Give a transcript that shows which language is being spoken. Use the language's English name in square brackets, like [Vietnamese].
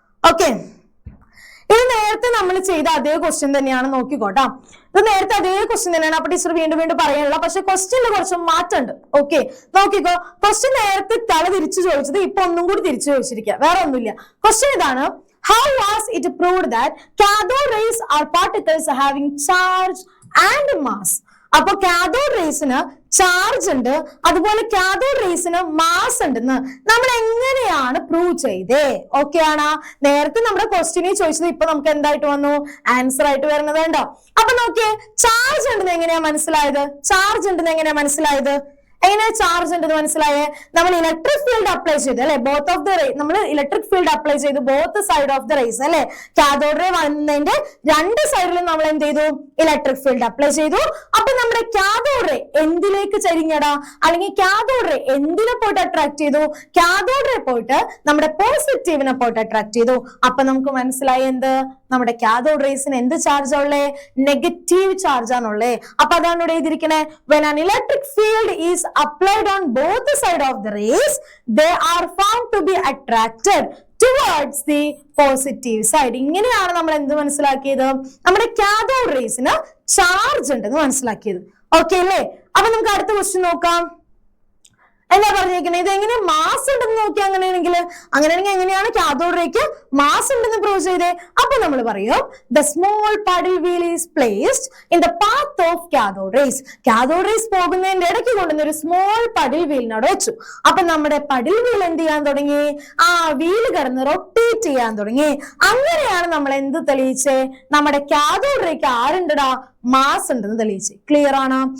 [Malayalam] Okay, ഇത് നേരത്തെ നമ്മൾ ചെയ്ത അതേ ക്വസ്റ്റ്യൻ തന്നെയാണ്. നോക്കിക്കോട്ടാ, ഇത് നേരത്തെ അതേ ക്വസ്റ്റ്യൻ തന്നെയാണ്. അപ്പൊ ടീച്ചർ വീണ്ടും വീണ്ടും പറയാനുള്ള, പക്ഷെ ക്വസ്റ്റ്യനിൽ കുറച്ച് മാറ്റമുണ്ട്. ഓക്കെ, നോക്കിക്കോ. ക്വസ്റ്റ്യൻ നേരത്തെ തല തിരിച്ചു ചോദിച്ചത് ഇപ്പൊ ഒന്നും കൂടി തിരിച്ചു ചോദിച്ചിരിക്കുക. വേറെ ഒന്നുമില്ല. ക്വസ്റ്റ്യൻ ഇതാണ്: [English] How was it proved that cathode rays are particles having charge and mass? [Malayalam] അപ്പൊ കാഥോഡ് റേസിന് ചാർജ് ഉണ്ട്, അതുപോലെ കാഥോഡ് റേസിന് മാസ് ഉണ്ടെന്ന് നമ്മൾ എങ്ങനെയാണ് പ്രൂവ് ചെയ്തേ? ഓക്കെ ആണ്. നേരത്തെ നമ്മുടെ ക്വസ്റ്റ്യനിൽ ചോദിച്ചത് ഇപ്പൊ നമുക്ക് എന്തായിട്ട് വന്നു? ആൻസർ ആയിട്ട് വരുന്നത് ഉണ്ടോ? അപ്പൊ നോക്കിയേ, ചാർജ് ഉണ്ടെന്ന് എങ്ങനെയാ മനസ്സിലായത്? ചാർജ് ഉണ്ടെന്ന് എങ്ങനെയാ മനസ്സിലായത്? എങ്ങനെയാ ചാർജ് ഉണ്ടെന്ന് മനസ്സിലായേ? നമ്മൾ ഇലക്ട്രിക് ഫീൽഡ് അപ്ലൈ ചെയ്തു അല്ലെ, [English] Both of the ray. [Malayalam] നമ്മൾ ഇലക്ട്രിക് ഫീൽഡ് അപ്ലൈ ചെയ്തു [English] both side of the rays [Malayalam] അല്ലെ. കാഥോഡ് റേ വന്നതിന്റെ രണ്ട് സൈഡിലും നമ്മൾ എന്ത് ചെയ്തു? ഇലക്ട്രിക് ഫീൽഡ് അപ്ലൈ ചെയ്തു. അപ്പൊ നമ്മുടെ കാഥോഡ് റേ എന്തിലേക്ക് ചരിഞ്ഞടാ? അല്ലെങ്കിൽ കാഥോഡ് റേ എന്തിനെ പോയിട്ട് അട്രാക്ട് ചെയ്തു? കാഥോഡ് റേ പോയിട്ട് നമ്മുടെ പോസിറ്റീവിനെ പോയിട്ട് അട്രാക്ട് ചെയ്തു. അപ്പൊ നമുക്ക് മനസ്സിലായി എന്ത്? നമ്മുടെ കാഥോഡ് റേസിന് എന്ത് ചാർജ് ഉള്ളേ? Negative charge ആണുള്ളേ. അപ്പൊ അതാണ് ഇവിടെ എഴുതിയിരിക്കണേ. [English] When an electric field is applied on both the side of the rays, they are found to be attracted towards the positive side. [Malayalam] ഇങ്ങനെയാണ് നമ്മൾ എന്ത് മനസ്സിലാക്കിയത്? നമ്മുടെ കാഥോഡ് റേസിന് ചാർജ് ഉണ്ടെന്ന് മനസ്സിലാക്കിയത്. ഓക്കെ അല്ലേ? അപ്പൊ നമുക്ക് അടുത്ത ക്വസ്റ്റ്യൻ നോക്കാം. എന്താ പറഞ്ഞിരിക്കുന്നത്? ഇത് എങ്ങനെ മാസ് ഉണ്ടെന്ന് നോക്കി. അങ്ങനെയാണെങ്കിൽ എങ്ങനെയാണ് കാഥോഡ് റേക്ക് മാസ് ഉണ്ടെന്ന് പ്രൂവ് ചെയ്തേ? അപ്പൊ നമ്മൾ പറയും [English] the small paddle wheel is placed in the path of cathode rays. [Malayalam] Cathode rays പോകുന്നതിന്റെ ഇടയ്ക്ക് കൊണ്ടുവന്ന ഒരു സ്മോൾ പഡിൽ വീലിനോട് വെച്ചു. അപ്പൊ നമ്മുടെ പഡിൽ വീൽ എന്ത് ചെയ്യാൻ തുടങ്ങി? ആ വീല് കിടന്ന് റൊട്ടേറ്റ് ചെയ്യാൻ തുടങ്ങി. അങ്ങനെയാണ് നമ്മൾ എന്ത് തെളിയിച്ചേ? നമ്മുടെ കാഥോഡ് റേക്ക് ആരുണ്ടടാ? മാസ് ഉണ്ടെന്ന് തെളിയിച്ച്. ക്ലിയർ ആണ്?